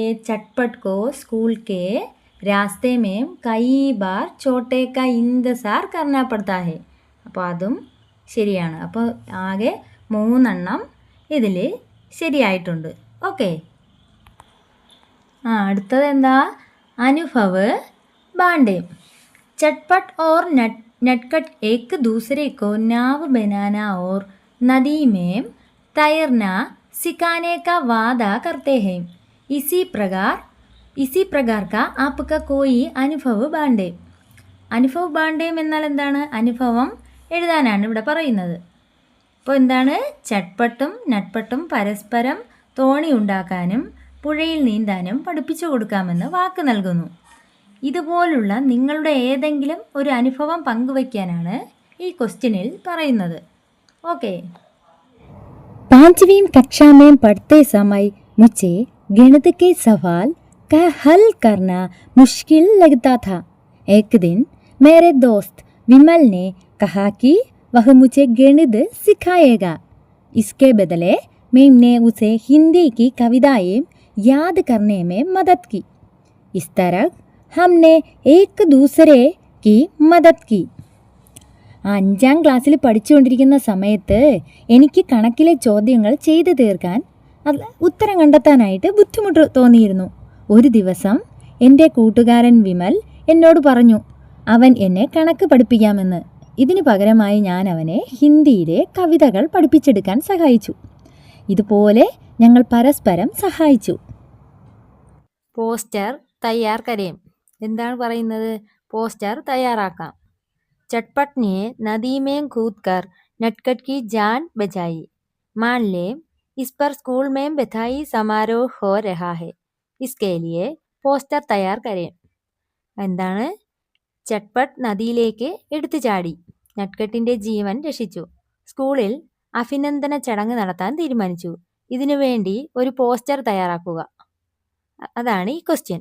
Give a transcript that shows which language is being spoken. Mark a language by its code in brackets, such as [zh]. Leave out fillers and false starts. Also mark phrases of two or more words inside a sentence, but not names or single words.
[hi] चटपट को स्कूल के रास्ते में कई बार छोटे का इंतज़ार करना पड़ता है. [ml] അപ്പോൾ അതും ശരിയാണ്. അപ്പോൾ ആകെ 3 ഇതിൽ ശരിയായിട്ടുണ്ട്. ഓക്കെ. അടുത്തത് എന്താ? [hi] अनुभव बांटें. ചട്പട്ട് ഓർ നട്കട്ട് एक दूसरे को नाव बनाना और नदी में तैरना सिखाने का वादा करते हैं. इसी प्रकार का आपका कोई अनुभव बांटें. अनुभव बांटें [ml] എന്നാൽ എന്താണ്? അനുഭവം എഴുതാനാണ് ഇവിടെ പറയുന്നത്. അപ്പോൾ എന്താണ്? ചട്പട്ടും നട്പട്ടും പരസ്പരം തോണി ഉണ്ടാക്കാനും പുഴയിൽ നീന്താനും പഠിപ്പിച്ചു കൊടുക്കാമെന്ന് വാക്ക് നൽകുന്നു. ഇതുപോലുള്ള നിങ്ങളുടെ ഏതെങ്കിലും ഒരു അനുഭവം പങ്കുവയ്ക്കാനാണ് ഈ ക്വസ്റ്റ്യനിൽ പറയുന്നത്. ഓക്കെ. [hi] 5वीं कक्षा में पढ़ते समय मुझे गणित के सवाल का हल करना मुश्किल लगता था. एक दिन मेरे दोस्त विमल ने कहा कि वह मुझे गणित सिखाएगा. इसके बदले मैंने उसे हिंदी की कविताएं याद करने में मदद की. इस तरह हमने एक दूसरे की मदद की. [ml] 5ാം ക്ലാസ്സിൽ പഠിച്ചുകൊണ്ടിരിക്കുന്ന സമയത്ത് എനിക്ക് കണക്കിലെ ചോദ്യങ്ങൾ ചെയ്തു തീർക്കാൻ ഉത്തരം കണ്ടെത്താനായിട്ട് ബുദ്ധിമുട്ട് തോന്നിയിരുന്നു. ഒരു ദിവസം എൻ്റെ കൂട്ടുകാരൻ വിമൽ എന്നോട് പറഞ്ഞു അവൻ എന്നെ കണക്ക് പഠിപ്പിക്കാമെന്ന്. ഇതിനു പകരമായി ഞാൻ അവനെ ഹിന്ദിയിലെ കവിതകൾ പഠിപ്പിച്ചെടുക്കാൻ സഹായിച്ചു. ഇതുപോലെ ഞങ്ങൾ പരസ്പരം സഹായിച്ചു. [hi] पोस्टर तैयार करें. [ml] എന്താണ് പറയുന്നത്? പോസ്റ്റർ തയ്യാറാക്കാം. [hi] चटपट ने नदी में कूदकर नटखट की जान बचाई. मान ले इस पर स्कूल में बधाई समारोह हो रहा है. इसके लिए पोस्टर तैयार करें. എന്താണ്? [ml] ചട്പട്ട് നദിയിലേക്ക് എടുത്തു ചാടി നട്കട്ടിൻ്റെ ജീവൻ രക്ഷിച്ചു. സ്കൂളിൽ അഭിനന്ദന ചടങ്ങ് നടത്താൻ തീരുമാനിച്ചു. ഇതിനു വേണ്ടി ഒരു പോസ്റ്റർ തയ്യാറാക്കുക. അതാണ് ഈ ക്വസ്റ്റ്യൻ.